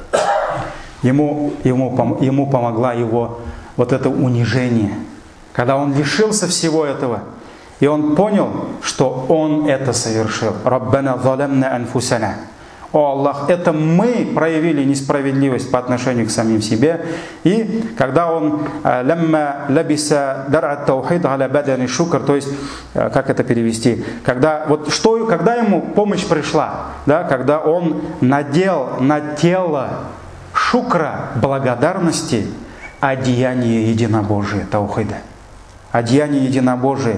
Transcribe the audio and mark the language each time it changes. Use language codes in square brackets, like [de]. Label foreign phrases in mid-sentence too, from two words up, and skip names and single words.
[ru] Ему помогла его вот это унижение. Когда он лишился всего этого, и он понял, что он это совершил. [ar] «ربنا ظلمنا أنفسنا». [ru] О Аллах, это мы проявили несправедливость по отношению к самим себе. И когда он [ar] «لما لبس درع التوحيد على بدن الشكر», [ru] то есть, как это перевести? Когда ему помощь пришла, да, когда он надел на тело шукра, благодарности, одеяние единобожия, таухида. Одеяние единобожия.